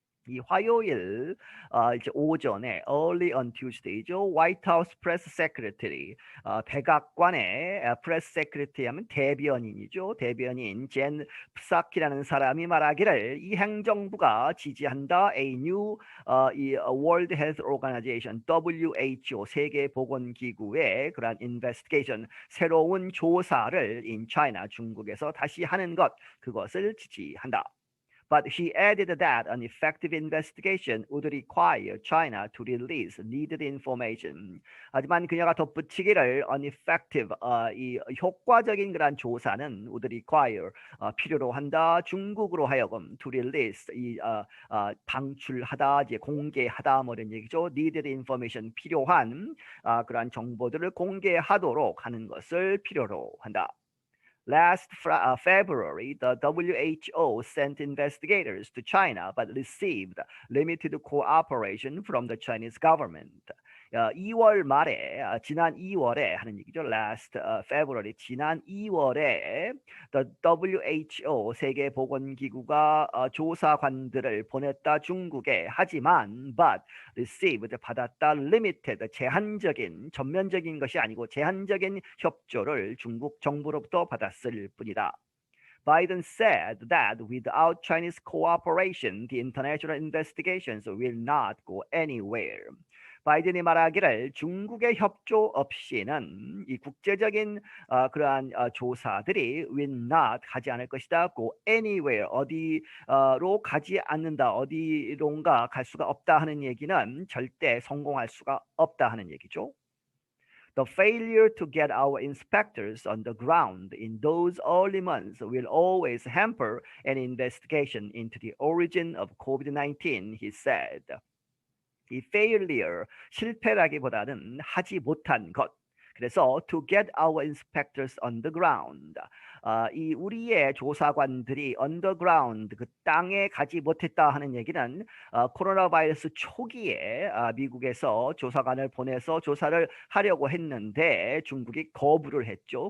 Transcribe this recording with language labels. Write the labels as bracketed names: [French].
[Korean] 이 화요일 이제 오전에 [English] early on Tuesday [Korean] 죠. [English] White House Press Secretary [Korean] 백악관의 [English] Press Secretary [Korean] 하면 대변인이죠. 대변인 젠 프사키라는 사람이 말하기를 이 행정부가 지지한다 [English] a new [Korean] 이 World Health Organization WHO 세계보건기구의 그러한 [English] investigation [Korean] 새로운 조사를 [English] in China [Korean] 중국에서 다시 하는 것 그것을 지지한다. [English] But he added that an effective investigation would require China to release needed information. [Korean] 하지만 그녀가 덧붙이기를 [English] ineffective, [Korean] 이 효과적인 그런 조사는 [English] would require, [Korean] 필요로 한다. 중국으로 하여금 [English] to release, [Korean] 방출하다, 이제 공개하다 뭐 이런 얘기죠. [English] needed information, [Korean] 필요한 그러한 정보들을 공개하도록 하는 것을 필요로 한다. [English] Last February, the WHO sent investigators to China but received limited cooperation from the Chinese government. [Korean] 2월 말에, 지난 2월에 하는 얘기죠. [English] Last February, [Korean] 지난 2월에 [English] the WHO, [Korean] 세계보건기구가 조사관들을 보냈다 중국에. 하지만 [English] but received, [Korean] 받았다, [English] limited, [Korean] 제한적인, 전면적인 것이 아니고 제한적인 협조를 중국 정부로부터 받았을 뿐이다. [English] Biden said that without Chinese cooperation, the international investigations will not go anywhere. [Korean] 바이든이 말하기를 중국의 협조 없이는 이 국제적인 그러한 조사들이 [English] will not, [Korean] 가지 않을 것이다. [English] go anywhere, [Korean] 어디로 가지 않는다, 어디론가 갈 수가 없다 하는 얘기는 절대 성공할 수가 없다 하는 얘기죠. [English] The failure to get our inspectors on the ground in those early months will always hamper an investigation into the origin of COVID-19, he said. [Korean] 이 failure, 실패라기보다는 하지 못한 것. 그래서 [English] to get our inspectors on the ground, [Korean] 이 우리의 조사관들이 [English] underground, [Korean] 그 땅에 가지 못했다 하는 얘기는 코로나 바이러스 초기에 미국에서 조사관을 보내서 조사를 하려고 했는데 중국이 거부를 했죠.